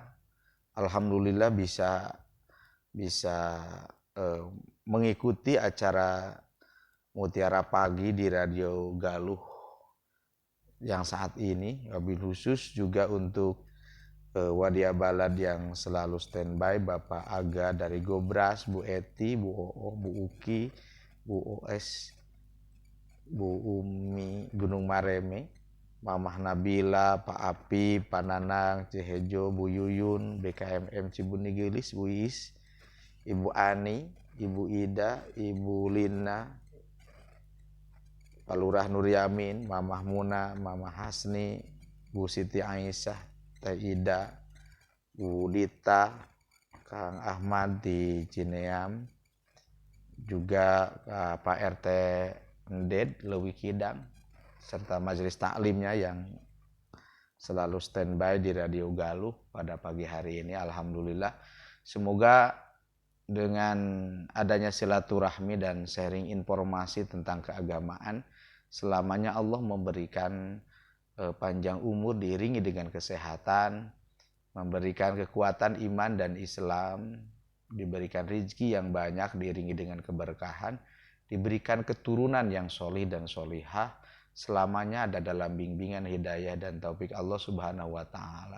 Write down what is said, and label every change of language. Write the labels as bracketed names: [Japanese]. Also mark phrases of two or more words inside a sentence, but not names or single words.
[Indonesian] Alhamdulillah bisa mengikuti acara Mutiara Pagi di Radio Galuh yang saat ini. [Arabic] وبالخصوص [Indonesian] juga untuk Wadia Balad yang selalu standby, Bapak Aga dari Gobras, Bu Eti, Bu Oo, Bu Uki, Bu OS, Bu Umi Gunung Mareme, Mamah Nabila, Pak Api, Pak Nanang, Cihejo, Bu Yuyun, BKMM Cibuni Gelis, Bu Is, Ibu Ani, Ibu Ida, Ibu Lina, Pak Lurah Nur Yamin, Mamah Muna, Mamah Hasni, Bu Siti Aisyah, Teh Ida, Bu Dita, Kang Ahmad di Cineam, juga Pak RT Nded, Lewi Kidang, serta majelis taklimnya yang selalu standby di Radio Galuh pada pagi hari ini. Alhamdulillah, semoga dengan adanya silaturahmi dan sharing informasi tentang keagamaan, selamanya Allah memberikan panjang umur diiringi dengan kesehatan, memberikan kekuatan iman dan Islam, diberikan rezeki yang banyak diiringi dengan keberkahan, diberikan keturunan yang solih dan solihah, selamanya ada dalam bimbingan hidayah dan taufik Allah [Arabic] سبحانه وتعالى.